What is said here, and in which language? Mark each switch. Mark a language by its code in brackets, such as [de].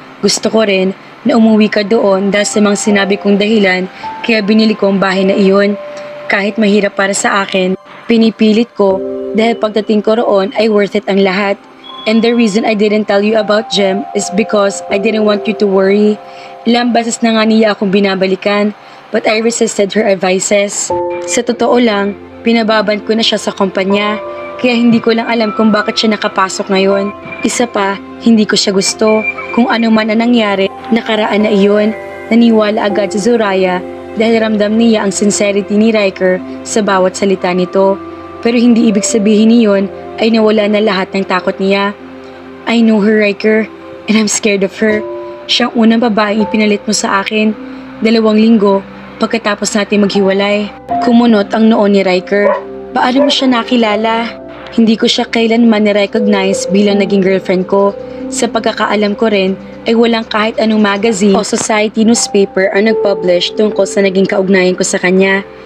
[tl] Gusto ko rin na umuwi ka doon dahil sa mga sinabi kong dahilan kaya binili ko ang bahay na iyon. Kahit mahirap para sa akin, pinipilit ko dahil pagdating ko roon ay worth it ang lahat. [en] And the reason I didn't tell you about Jem is because I didn't want you to worry. [tl] Ilang beses na nga niya akong binabalikan [en] but I resisted her advices. [tl] Sa totoo lang, pinababan ko na siya sa kumpanya kaya hindi ko lang alam kung bakit siya nakapasok ngayon. Isa pa, hindi ko siya gusto. Kung ano man ang nangyari, nakaraan na iyon, naniwala agad si Zoraya dahil ramdam niya ang sincerity ni Riker sa bawat salita nito. Pero hindi ibig sabihin niyon ay nawala na lahat ng takot niya. [en] I know her, Riker, and I'm scared of her. [tl] Siyang unang babaeng ipinalit mo sa akin. 2 linggo pagkatapos natin maghiwalay. Kumunot ang noo ni Riker. Paano mo siya nakilala? Hindi ko siya kailanman ni-recognize bilang naging girlfriend ko. Sa pagkakaalam ko rin, ay walang kahit anong magazine o society newspaper ang nag-publish tungkol sa naging kaugnayan ko sa kanya.